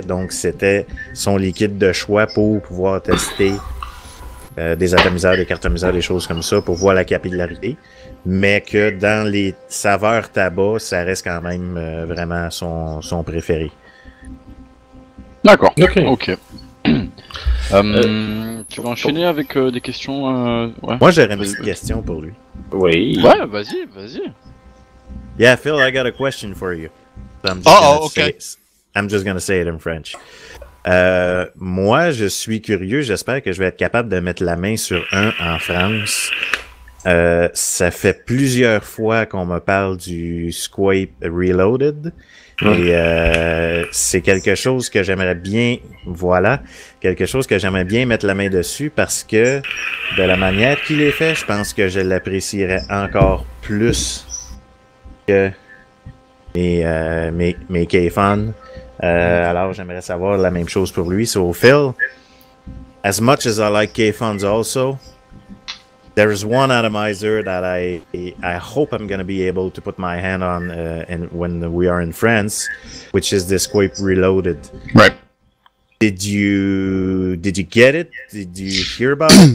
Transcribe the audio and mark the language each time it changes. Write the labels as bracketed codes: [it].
[fr] Donc, c'était son liquide de choix pour pouvoir tester des atomiseurs, des cartomiseurs, des choses comme ça pour voir la capillarité, mais que dans les saveurs tabac, ça reste quand même vraiment son préféré. D'accord, ok. Tu vas enchaîner avec des questions ouais. Moi, j'aurais une petite question pour lui. Oui. Ouais, vas-y. [en] Yeah, Phil, I got a question for you. So I'm just gonna say it in French. [fr] Moi, je suis curieux. J'espère que je vais être capable de mettre la main sur un en France. Ça fait plusieurs fois qu'on me parle du Squape Reloaded. Et c'est quelque chose que j'aimerais bien, quelque chose que j'aimerais bien mettre la main dessus parce que de la manière qu'il est fait, je pense que je l'apprécierais encore plus que mes K-Fun. Alors j'aimerais savoir la même chose pour lui. [en] So Phil, as much as I like K-Funs also, there's one atomizer that I hope I'm going to be able to put my hand on when we are in France, which is the Squape Reloaded. Right. Did you get it? Did you hear about it?